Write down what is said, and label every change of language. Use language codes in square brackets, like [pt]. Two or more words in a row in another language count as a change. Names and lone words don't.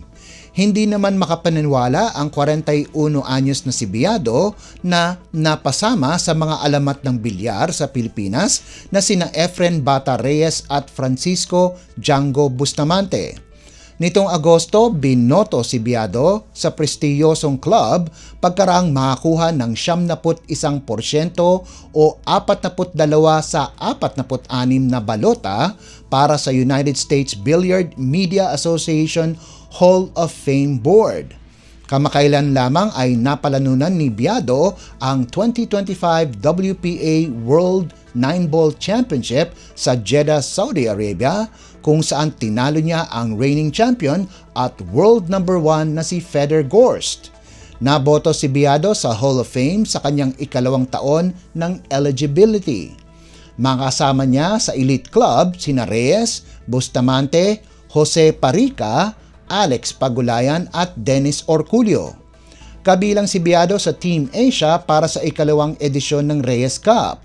[tl] Hindi naman makapaniwala ang 41 anyos na si Biado na napasama sa mga alamat ng bilyar sa Pilipinas na sina Efren Bata Reyes at Francisco Django Bustamante. Nitong Agosto, binoto si Biado sa prestiyosong club pagkaraang makakuha ng 71% o 42 sa 46 na balota para sa United States Billiard Media Association Hall of Fame Board. Kamakailan lamang ay napalanunan ni Biado ang 2025 WPA World 9-Ball Championship sa Jeddah, Saudi Arabia, kung saan tinalo niya ang [en] reigning champion [tl] at [en] world number 1 [tl] na si Fedor Gorst. Naboto si Biado sa Hall of Fame sa kanyang ikalawang taon ng eligibility. Makasama niya sa elite club sina Reyes, Bustamante, Jose Parica, Alex Pagulayan at Dennis Orculio. Kabilang si Biado sa Team Asia para sa ikalawang edisyon ng Reyes Cup.